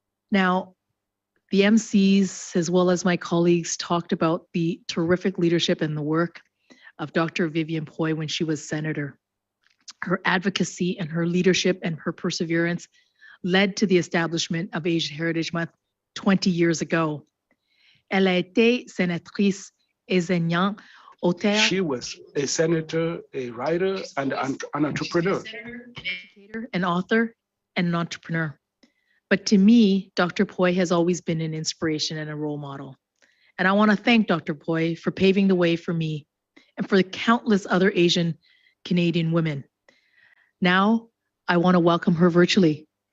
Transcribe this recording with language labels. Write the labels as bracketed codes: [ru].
[en] Now, the MCs, as well as my colleagues, talked about the terrific leadership and the work of Dr. Vivian Poy when she was senator. Her advocacy and her leadership and her perseverance led to the establishment of Asian Heritage Month 20 years ago. [fr] Elle a été sénatrice enseignante, auteure. [en] She was a senator, a writer, and an entrepreneur. Senator, an educator, an author, and an entrepreneur. But to me, Dr. Poy has always been an inspiration and a role model. And I want to thank Dr. Poy for paving the way for me and for the countless other Asian Canadian women. Now, I want to welcome her virtually.